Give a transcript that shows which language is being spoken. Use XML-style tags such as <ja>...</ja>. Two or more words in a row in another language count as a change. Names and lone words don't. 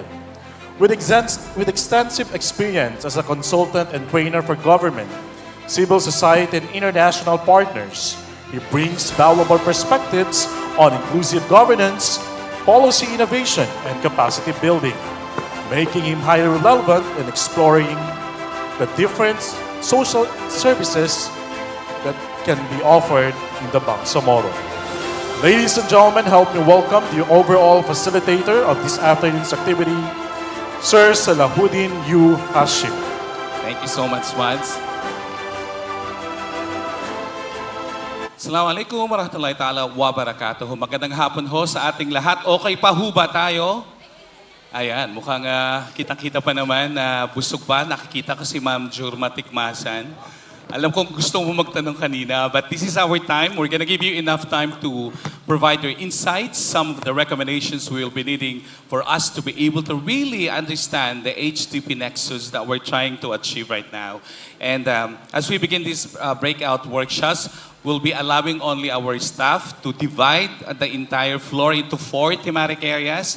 <en>With extensive experience as a consultant and trainer for government, civil society, and international partners, he brings valuable perspectives on inclusive governance, policy innovation, and capacity building, making him highly relevant in exploring the different social services that can be offered in the Bangsamoro. Ladies and gentlemen, help me welcome the overall facilitator of this afternoon's activity, Sir 𝗕𝗏𝗄𝗏. Thank you so much, Mads.</en> <ar>السلام عليكم ورحمة الله تعالى وبركاته.</ar> <tl>Magandang hapon ho sa ating lahat. Okay pa ho ba tayo? Ayan, mukhang kitang-kita pa naman na busog pa. Nakikita ko si Ma'am Jurma Tikmasan. Alam kong gusto mo magtanong kanina,</tl> <en>but this is our time. We're gonna give you enough time to provide your insights, some of the recommendations we will be needing for us to be able to really understand the HDP nexus that we're trying to achieve right now. And as we begin these breakout workshops, we'll be allowing only our staff to divide the entire floor into 4 thematic areas.</en>